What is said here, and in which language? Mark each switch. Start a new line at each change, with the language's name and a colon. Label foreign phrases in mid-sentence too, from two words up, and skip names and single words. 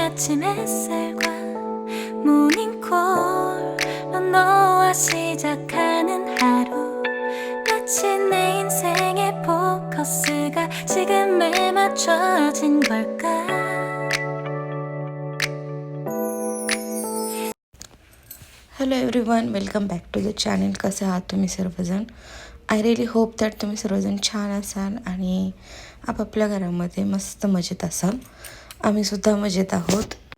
Korean: 아침 햇살과 모닝콜로 너와 시작하는 하루 마치 내 인생의 포커스가 지금에 맞춰진 걸까.
English: Hello everyone, welcome back to the channel.
Marathi: कसे आहात तुम्ही सर्वजण?
English: I really hope that
Marathi: तुम्ही सर्वजण छान असाल आणि आपापल्या घरामध्ये मस्त मजेत असाल. आम्हीसुद्धा मजेत आहोत.